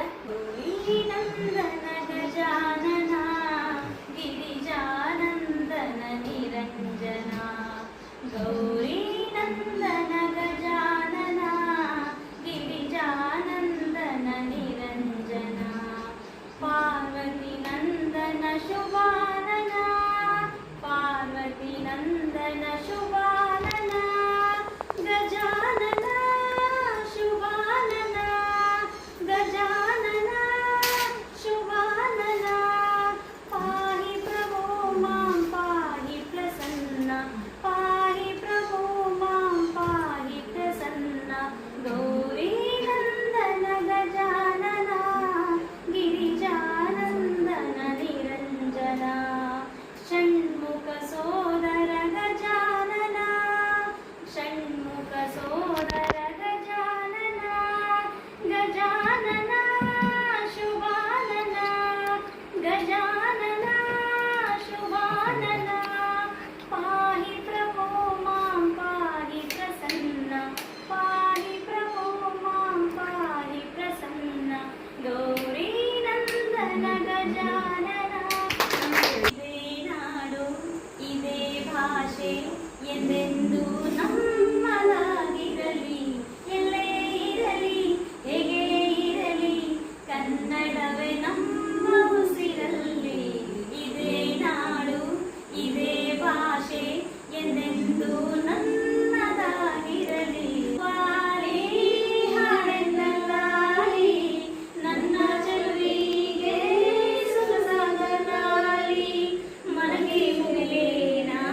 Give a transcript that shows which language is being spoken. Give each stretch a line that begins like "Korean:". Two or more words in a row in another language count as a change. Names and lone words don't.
Sanskrit: ನಂದನ ಗಜಾನನ ಗಿರಿಜಾನಂದನ ನಿರಂಜನ ಗೌರಿ ನಂದನ ಗಜಾನನ ಗಿರಿಜಾನಂದನ ನಿರಂಜನ ಪಾರ್ವತಿ ನಂದನ ಶುಭಾನನ ಪಾರ್ವತಿ ನಂದನ ಶುಭಾನನ ಗಜಾನನ ಶುಭಾನನ ಗಜಾನನ ಶುಭಾನನ ಪಾಹಿ ಪ್ರಭೋ ಮಾಂ ಪಾಹಿ ಪ್ರಸನ್ನ ಪಾಹಿ ಪ್ರಭೋ ಮಾಂ ಪಾಹಿ ಪ್ರಸನ್ನ ಗೌರಿ ನಂದನ ಗಜಾನನ ಗಿರಿಜಾನಂದನ ನಿರಂಜನ ಷಣ್ಮುಖ ಸೋದರ ಗಜಾನನ ಷಣ್ಮುಖ ಸೋದರ ಗಜಾನನ ಗಜಾನನ ಶುಭಾನನ ಗಜಾನನ ಶುಭಾನನ ಪಾಹಿ ಪ್ರಭೋ ಮಾಂ ಪಾಹಿ ಪ್ರಸನ್ನ ಪಾಹಿ ಪ್ರಭೋ ಮಾಂ ಪಾಹಿ ಪ್ರಸನ್ನ ಗೌರಿ ನಂದನ ಗಜಾನನ
Kannada: ಇದೇ ನಾಡು ಇದೇ ಭಾಷೆ ಎಂದೆಂದು ನಮ್ಮದಾಗಿರಲಿ ಎಲ್ಲೇ ಇರಲಿ ಹೇಗೆ ಇರಲಿ ಕನ್ನಡವೇ ನಮ್ಮ ಉಸಿರಲ್ಲಿ ಇದೇ ನಾಡು ಇದೇ ಭಾಷೆ ಎಂದೆಂದು ನನ್ನದಾಗಿರಲಿ ವಾಲಿ ಹಾಡೆನ್ನಲಾಲಿ ನನ್ನ ಚೆಲುವಿಗೆ ಸೊಗಸಾಗಲಾಲಿ ಮನಗೆ ಮುಗಿಲೇನ